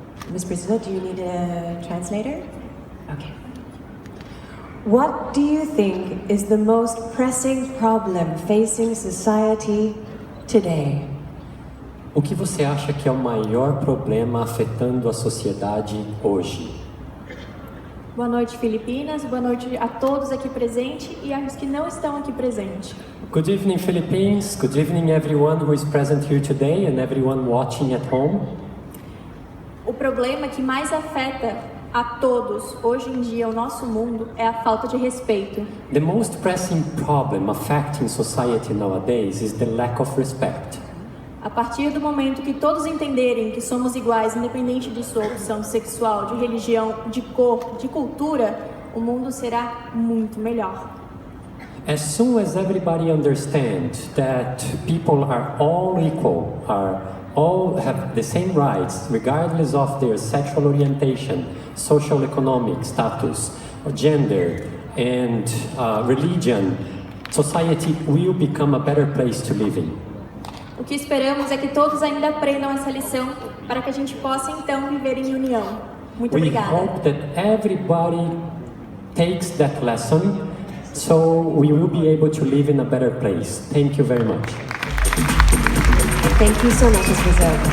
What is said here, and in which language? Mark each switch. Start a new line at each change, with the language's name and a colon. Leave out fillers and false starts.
English: Miss Brazil, do you need a translator? Okay. What do you think is the most pressing problem facing society today?
Portuguese: O que você acha que é o maior problema afetando a sociedade hoje? Boa noite, Filipinas. Boa noite a todos aqui presentes e aos que não estão aqui presentes.
English: Good evening, Philippines. Good evening, everyone who is present here today and everyone watching at home.
Portuguese: O problema que mais afeta a todos hoje em dia o nosso mundo é a falta de respeito.
English: The most pressing problem affecting society nowadays is the lack of respect.
Portuguese: A partir do momento que todos entenderem que somos iguais, independente de sua opção sexual, de religião, de cor, de cultura, o mundo será muito melhor.
English: As soon as everybody understands that people are all equal, all have the same rights, regardless of their sexual orientation, social economic status, gender, and religion, society will become a better place to live in.
Portuguese: O que esperamos é que todos ainda aprendam essa lição para que a gente possa então viver em união. Muito obrigada.
English: We hope that everybody takes that lesson so we will be able to live in a better place. Thank you very much. Thank you so much, Ms. Rizzo.